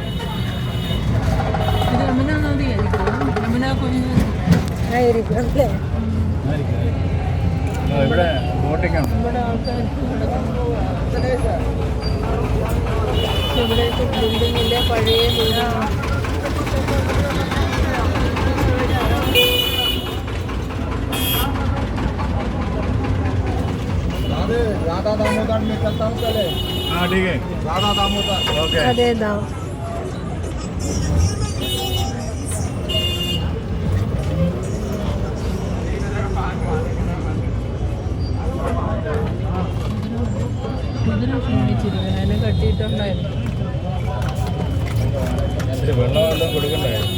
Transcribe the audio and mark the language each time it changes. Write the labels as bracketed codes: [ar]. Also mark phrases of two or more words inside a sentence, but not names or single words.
[ml] യമുന നദിയായിരിക്കും. യമുന കുഞ്ഞ് ആയിരിക്കും അല്ലേ? ഇവിടെ ബോട്ടിംഗ് ആണ്. ഇവിടെ ആൾക്കാർ ഇവിടെ ബിൽഡിങ്ങിലെ പഴയ വീടാണ്. [hi] राधा दामोदर में चलता हूँ चले हाँ ठीक है राधा दामोदर ओके [ml] അതേതാ കുതിര ക്ഷീണിച്ചിരുന്നു. അതിനെ കെട്ടിയിട്ടുണ്ടായിരുന്നു. ഇത്തിരി വെള്ളം കൊടുക്കണ്ടേ?